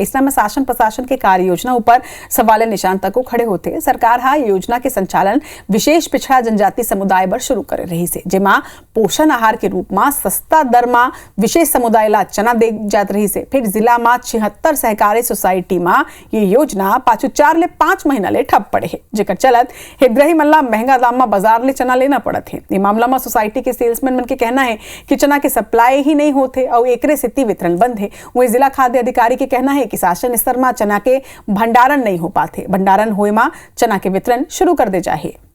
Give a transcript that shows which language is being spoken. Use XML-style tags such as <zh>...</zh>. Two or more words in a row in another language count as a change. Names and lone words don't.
<hne>इस में शासन प्रशासन के कार्य योजना ऊपर सवाल निशान तक खड़े होते। सरकार हा योजना के संचालन विशेष पिछड़ा जनजाति समुदाय पर शुरू कर रही है, जेमा पोषण आहार के रूप में सस्ता दर में विशेष समुदाय ला चना दे जात रही से। फिर जिला में 76 सहकारी सोसाइटी में ये योजना पाछू 4 ले 5 महीना ले ठप पड़े है, जेकर चलत हितग्राही मल्ला महंगा दाम में बाजार ले चना लेना पड़त है। ये मामला में सोसाइटी के सेल्समैन मन के कहना है कि चना के सप्लाई ही नहीं होते और एकरे से वितरण बंद है। वही जिला खाद्य अधिकारी के कहना है कि शासन स्तर में चना के भंडारण नहीं हो पाते। भंडारण होए में चना के वितरण शुरू कर दे जाए।</hne>